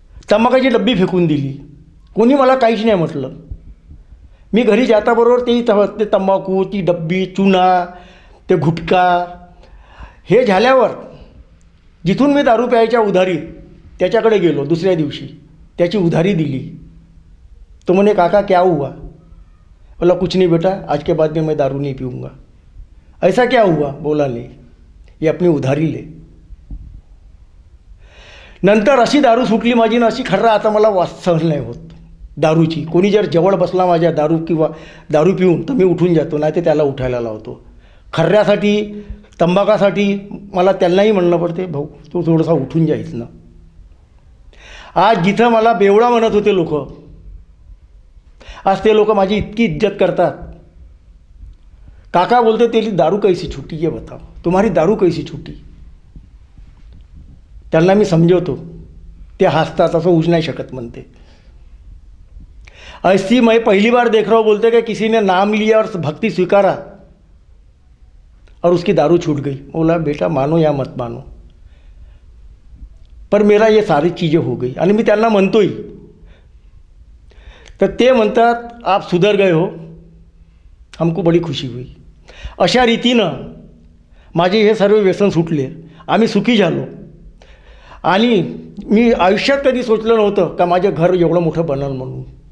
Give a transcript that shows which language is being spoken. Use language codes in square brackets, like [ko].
[mr] तंबाखाची डब्बी फेकून दिली. कोणी मला काहीच नाही म्हटलं. मी घरी जाताबरोबर ते तंबाखू, ती डब्बी, चुना, ते गुटखा हे झाल्यावर जिथून मी दारू प्यायच्या उधारी त्याच्याकडे गेलो. दुसऱ्या दिवशी त्याची उधारी दिली. तो म्हणे काका [hi] क्या हुआ? बोला कुछ नहीं बेटा, आज के बाद में मैं दारू नहीं पीऊँगा. ऐसा क्या हुआ? बोला नहीं, ये अपनी उधारी ले. [mr] नंतर अशी दारू सुटली माझी ना, अशी खर्रा आता मला सहन नाही होत दारूची. कोणी जर जवळ बसला माझ्या दारू किंवा दारू पिऊन तर मी उठून जातो, नाही ते त्याला उठायला लावतो. खर्ऱ्यासाठी, तंबाखासाठी मला त्यांनाही म्हणणं पडते, भाऊ तू थोडासा उठून जायच ना. आज जिथं मला बेवडा म्हणत होते लोक, आज ते लोक माझी इतकी इज्जत करतात. [hi] काका बोलते तेरी दारू कैसी छूटी, ये बताओ तुम्हारी दारू कैसी छूटी. [mr] त्यांना मी समजवतो, ते हसतात, असं होऊ नाही शकत म्हणते. [hi] ऐसी मैं पहली बार देख रहा हूँ, बोलते कि किसी ने नाम लिया और भक्ति स्वीकारा और उसकी दारू छूट गई. बोला बेटा मानो या मत मानो, पर मेरा ये सारी चीज़ें हो गई. [mr] आणि मी त्यांना म्हणतोय, तर ते म्हणतात [hi] आप सुधर गए हो, हमको बड़ी खुशी हुई. [mr] अशा रीतीनं माझे हे सर्व व्यसन सुटले, आम्ही सुखी झालो. आणि मी आयुष्यात कधी सोचलं नव्हतं का माझं घर एवढं मोठं बनल म्हणून.